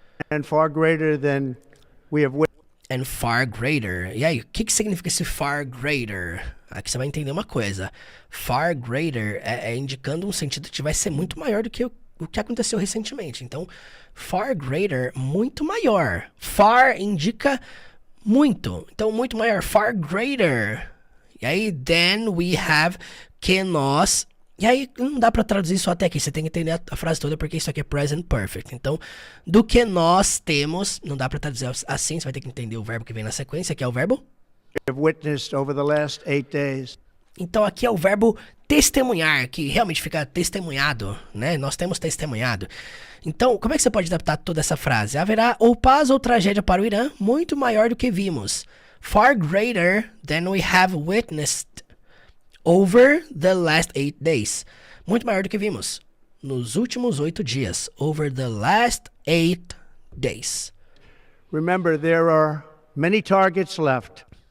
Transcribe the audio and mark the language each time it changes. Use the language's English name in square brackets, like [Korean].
[English] And far greater than we have witnessed. And far greater. [Portuguese] E aí, o que significa esse [English] far greater? [Portuguese] Aqui você vai entender uma coisa. [English] Far greater [Portuguese] é indicando um sentido que vai ser muito maior do que o que aconteceu recentemente. Então, [English] far greater, [Portuguese] muito maior. Far indica muito. Então, muito maior. [English] Far greater. [Portuguese] E aí, [English] then we have, [Portuguese] que nós. E aí, não dá pra traduzir só até aqui. Você tem que entender a frase toda, porque isso aqui é present perfect. Então, do que nós temos, não dá pra traduzir assim. Você vai ter que entender o verbo que vem na sequência, que é o verbo. [English] Have witnessed over the last 8 days. [Portuguese] Então aqui é o verbo testemunhar, que realmente fica testemunhado, né? Nós temos testemunhado. Então, como é que você pode adaptar toda essa frase? Haverá ou paz ou tragédia para o Irã, muito maior do que vimos. [English] Far greater than we have witnessed over the last 8 days. [Portuguese] Muito maior do que vimos nos últimos 8 dias. [English] Over the last 8 days. Remember, there are many targets left.